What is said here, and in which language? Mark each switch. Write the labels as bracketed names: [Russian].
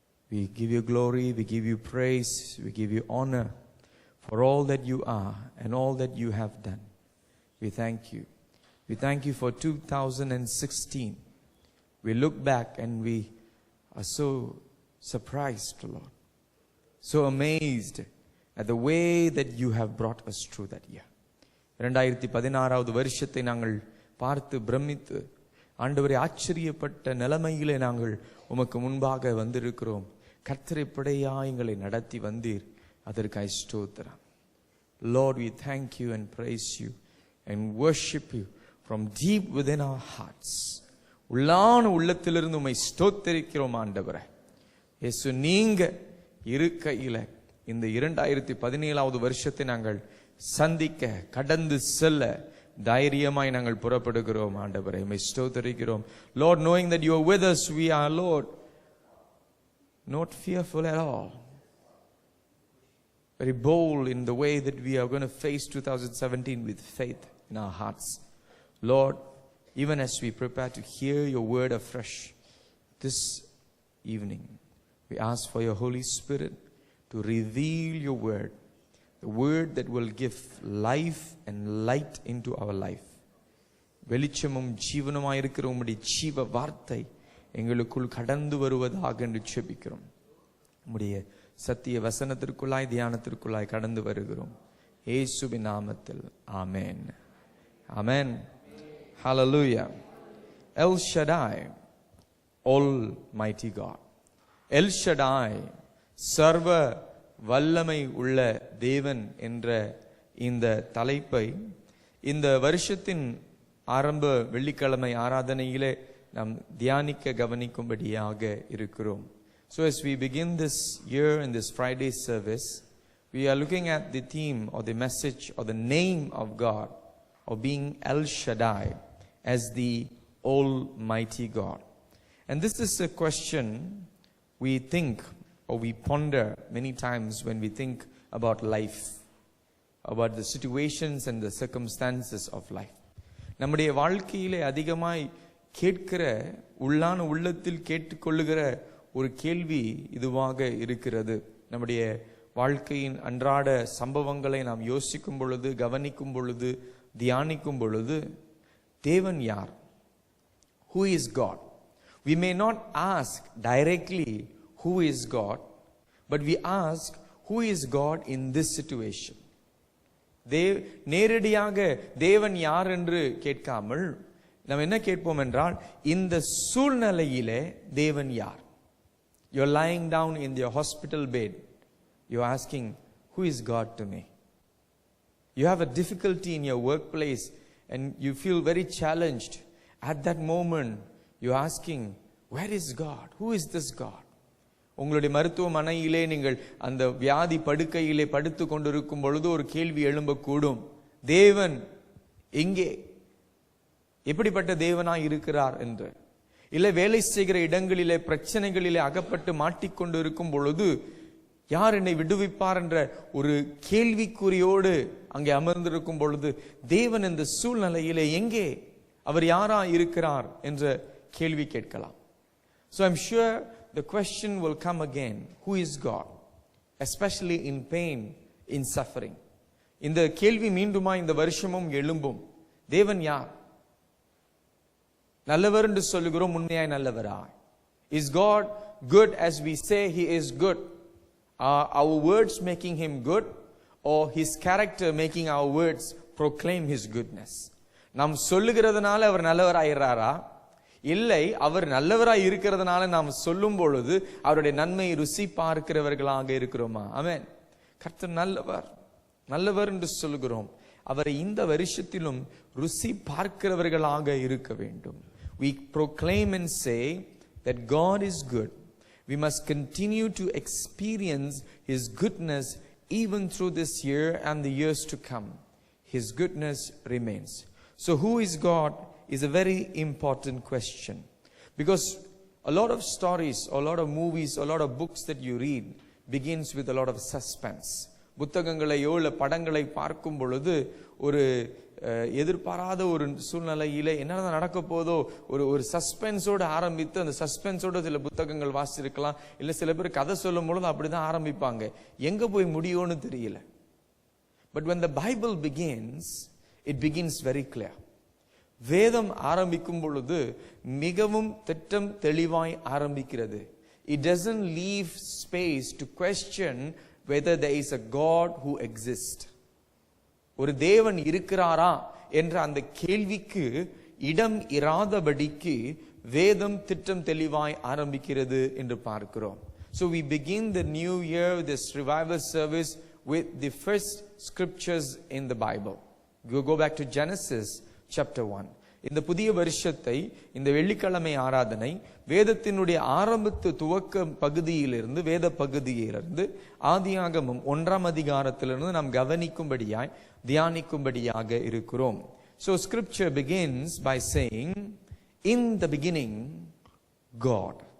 [English] We give you glory, we give you praise, we give you honor for all that you are and all that you have done. We thank you. We thank you for 2016. We look back and we are so surprised, Lord, so amazed at the way that you have brought us through that year. [Tamil] 2016வது வருஷத்தை நாங்கள் பார்த்து பிரமித்து, ஆண்டவரே, ஆச்சரியப்பட்ட நிலைமையிலே நாங்கள் உமக்கு முன்பாக வந்திருக்கிறோம். கர்த்தரை படையா எங்களை நடத்தி வந்தீர், அதற்காய் ஸ்தோத்திரம். [English] Lord, we thank you and praise you and worship you from deep within our hearts. [Tamil] உள்ளான உள்ளத்திலிருந்து உம்மை ஸ்தோத்திரிக்கிறோம் ஆண்டவரே. இயேசு, நீங்க இருக்கையில இந்த 2017வது வருஷத்தை நாங்கள் சந்திக்க, கடந்து செல்ல தைரியமாய் நாங்கள் புறப்படுகிறோம் ஆண்டவரே. உம்மை ஸ்தோத்திரிக்கிறோம். [English] Lord, knowing that you are with us, we are, Lord, not fearful at all. Very bold in the way that we are going to face 2017 with faith in our hearts. Lord, even as we prepare to hear your word afresh this evening, we ask for your Holy Spirit to reveal your word, the word that will give life and light into our life. [Tamil] வெளிச்சமும் ஜீவனுமாய் இருக்கிற உம்முடைய ஜீவ வார்த்தை எங்களுக்குள் கடந்து வருவதாக என்று ஜெபிக்கிறோம். உம்முடைய சத்திய வசனத்திற்குள்ளாய், தியானத்திற்குள்ளாய் கடந்து வருகிறோம். இயேசுவின் நாமத்தில் ஆமென். ஆமென். Hallelujah. [English] El Shaddai, Almighty God. [Tamil] El Shaddai, சர்வ வல்லமை உள்ள தேவன் என்ற இந்த தலைப்பை இந்த வருஷத்தின் ஆரம்ப வெள்ளிக்கிழமை ஆராதனையிலே நாம் தியானிக்க கவனிக்கும்படியாக இருக்கிறோம். [English] So as we begin this year in this Friday service, we are looking at the theme or the message or the name of God, of being El Shaddai, as the Almighty God. And this is a question we think or we ponder many times when we think about life, about the situations and the circumstances of life. [Tamil] நம்முடைய வாழ்க்கையிலே அதிகமாய் கேட்கிற, உள்ளான உள்ளத்தில் கேட்டுக்கொள்ளுகிற ஒரு கேள்வி இதுவாக இருக்கிறது. நம்முடைய வாழ்க்கையின் அன்றாட சம்பவங்களை நாம் யோசிக்கும் பொழுது, கவனிக்கும் பொழுது, தியானிக்கும் பொழுது, தேவன் யார்? [English] Who is God? We may not ask directly who is God, but we ask who is God in this situation. நேரடியாக தேவன் யார் என்று கேட்காமல் நாம் என்ன கேட்போம் என்றால், இந்த சூழ்நிலையிலே தேவன் யார்? You're lying down in your hospital bed. You're asking, who is God to me? You have a difficulty in your workplace and you feel very challenged. At that moment, you're asking, where is God? Who is this God? [Tamil] உங்களுடைய மருத்துவமனையிலே நீங்கள் அந்த வியாதி படுக்கையிலே படுத்து கொண்டிருக்கும் பொழுது ஒரு கேள்வி எழும்பக்கூடும், தேவன் எங்கே? எப்படிப்பட்ட தேவனாய் இருக்கிறார் என்று. இல்லை, வேலை செய்கிற இடங்களிலே பிரச்சனைகளிலே அகப்பட்டு மாட்டிக்கொண்டு இருக்கும் பொழுது யார் என்னை விடுவிப்பார் என்ற ஒரு கேள்விக்குறியோடு அங்கே அமர்ந்திருக்கும் பொழுது தேவன் இந்த சூழ்நிலையிலே எங்கே, அவர் யாரா இருக்கிறார் என்ற கேள்வி கேட்கலாம். [English] So I'm sure the question will come again, who is God? Especially in pain, in suffering. [Tamil] இந்த கேள்வி மீண்டுமா இந்த வருஷமும் எழும்பும். தேவன் யார்? நல்லவர் என்று சொல்லுகிறோம், உண்மையாய் நல்லவரா? Is God good as we say he is good? Are our words making him good, or his character making our words proclaim his goodness? நாம் சொல்லுகிறதுனால அவர் நல்லவராயிராரா? இல்லை, அவர் நல்லவராய் இருக்கிறதுனால நாம் சொல்லும் பொழுது அவருடைய நன்மை ருசி பார்க்கிறவர்களாக இருக்கிறோமா? ஆமென். கர்த்தர் நல்லவர், நல்லவர் என்று சொல்கிறோம். அவரை இந்த வருஷத்திலும் ருசி பார்க்கிறவர்களாக இருக்க வேண்டும். [English] We proclaim and say that God is good. We must continue to experience his goodness even through this year and the years to come. His goodness remains. So who is God is a very important question. Because a lot of stories, a lot of movies, a lot of books that you read begins with a lot of suspense. [Tamil] புத்தகங்களையோ இல்ல படங்களை பார்க்கும் பொழுது ஒரு எதிர்பாராத ஒரு சூழ்நிலையில என்னதான் நடக்க போதோ ஒரு சஸ்பென்ஸோட ஆரம்பித்து அந்த சஸ்பென்ஸோட சில புத்தகங்கள் வாசிச்சிருக்கலாம். இல்ல சில பேர் கதை சொல்லும் பொழுது அப்படிதான் ஆரம்பிப்பாங்க, எங்க போய் முடியும்னு தெரியல. [English] But when the Bible begins, it begins very clear. [Tamil] வேதம் ஆரம்பிக்கும் பொழுது மிகவும் திட்டம் தெளிவாய் ஆரம்பிக்கிறது. [English] It doesn't leave space to question whether there is a God who exists. [Tamil] ஒரு தேவன் இருக்கிறாரா என்ற அந்த கேள்விக்கு இடம் இராதபடிக்கு வேதம் திட்டம் தெளிவாய் ஆரம்பிக்கிறது என்று பார்க்கிறோம். [English] So we begin the new year, this revival service, with the first scriptures in the Bible. We go back to Genesis chapter 1. [Tamil] இந்த புதிய வருஷத்தை இந்த வெள்ளிக்கிழமை ஆராதனை வேதத்தினுடைய ஆரம்பத்து துவக்க பகுதியிலிருந்து வேத பகுதியிலிருந்து ஆதியாகமம் 1ஆம் அதிகாரத்திலிருந்து நாம் கவனிக்கும்படியாய் தியானிக்கும்படியாக இருக்கிறோம். [English] So scripture begins by saying, in the beginning God.